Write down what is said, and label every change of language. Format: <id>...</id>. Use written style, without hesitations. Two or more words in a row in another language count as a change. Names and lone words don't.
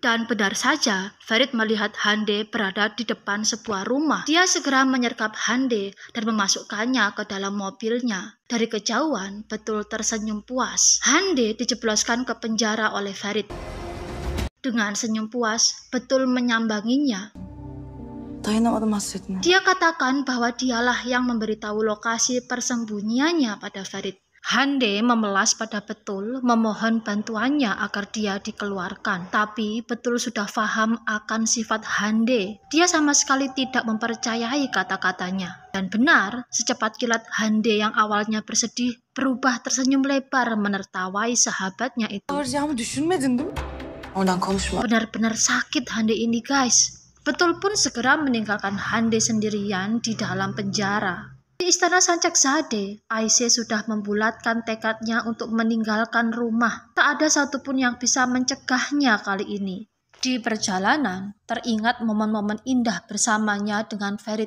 <id>Dan benar saja Farid melihat Hande berada di depan sebuah rumah. Dia segera menyergap Hande dan memasukkannya ke dalam mobilnya. Dari kejauhan Betul tersenyum puas. Hande dijebloskan ke penjara oleh Farid. Dengan senyum puas, Betul menyambanginya.</id> <tr>Dayanamadım hasretine.</tr> <id>Dia katakan bahwa dialah yang memberitahu lokasi persembunyiannya pada Farid. Hande memelas pada Betul, memohon bantuannya agar dia dikeluarkan. Tapi Betul sudah paham akan sifat Hande. Dia sama sekali tidak mempercayai kata-katanya. Dan benar, secepat kilat Hande yang awalnya bersedih berubah tersenyum lebar menertawai sahabatnya itu.</id> <tr>Arayacağımı düşünmedin değil mi? Oradan konuşma.</tr> <id>Benar-benar sakit Hande ini guys. Betul pun segera meninggalkan Hande sendirian di dalam penjara. Di istana Sancakzadeh, Aisyah sudah membulatkan tekadnya untuk meninggalkan rumah. Tak ada satupun yang bisa mencegahnya kali ini. Di perjalanan, teringat momen-momen indah bersamanya dengan Farid.</id>